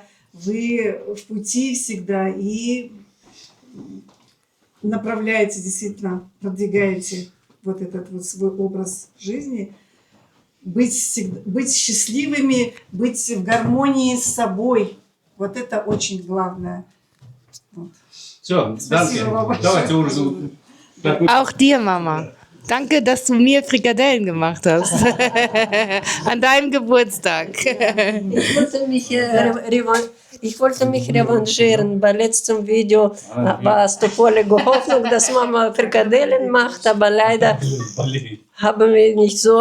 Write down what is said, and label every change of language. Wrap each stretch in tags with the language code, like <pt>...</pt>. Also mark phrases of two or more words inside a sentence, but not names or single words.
<ru>Вы в пути всегда и направляете, действительно, продвигаете вот этот вот свой образ жизни, быть счастливыми, быть в гармонии с собой. Вот это очень главное. Вот. Все, давайте ужин.</ru> <de>Auch dir, Mama. Danke, dass du mir Frikadellen gemacht hast. An deinem Geburtstag. Ich wollte mich revanchieren. Bei letztem Video war es die volle Hoffnung, dass Mama Frikadellen macht, aber leider haben wir nicht so.</de>